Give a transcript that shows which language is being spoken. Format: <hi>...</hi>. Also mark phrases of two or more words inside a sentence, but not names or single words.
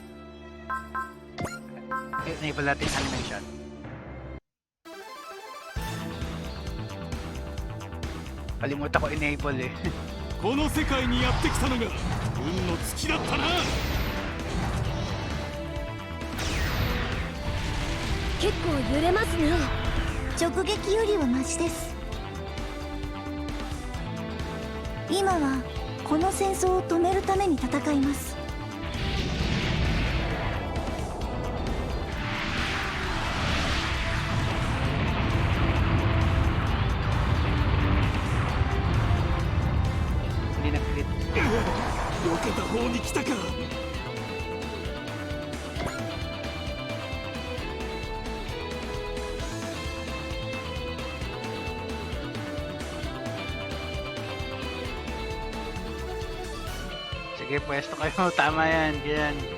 <tl>Enable natin animation. Kalimutan ko enable eh.</tl> <ja>この世界にやってきたのが運の尽きだったな。結構揺れますね。直撃よりはマシです。今はこの戦争を止めるために戦います。避けた方に来たか。</ja> <tl>Sige, pwesto kayo. Tama yan. Ganyan.</tl>